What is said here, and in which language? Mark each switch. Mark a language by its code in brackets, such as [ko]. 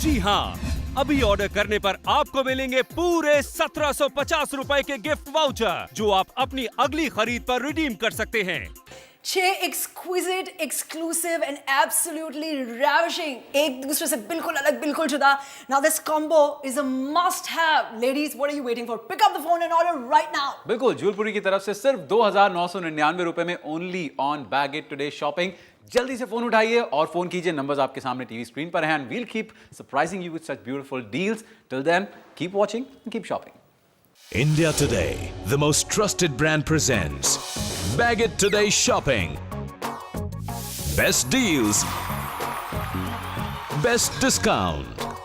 [hi] जी हाँ, अभी ऑर्डर करने पर आपको मिलेंगे पूरे 1750 रुपए के गिफ्ट वाउचर जो आप अपनी अगली खरीद पर रिडीम कर सकते हैं। 6 [en] exquisite, exclusive and absolutely ravishing, [hi] एक दूसरे से बिल्कुल अलग, बिल्कुल जुदा। [en] Now this combo is a must have. Ladies, what are you waiting for? Pick up the phone and order right now. [hi] बिल्कुल, ज्वेलपुरी की तरफ से सिर्फ 2,999 रुपए में [en] only on [hi] baguette today shopping. जल्दी से फोन उठाइए और फोन कीजिए, नंबर्स आपके सामने टीवी स्क्रीन पर हैं, [en] And we'll keep surprising you with such beautiful deals. Till then, keep watching and keep shopping. India Today, the most trusted brand presents Baggett Today Shopping. Best deals, best discount.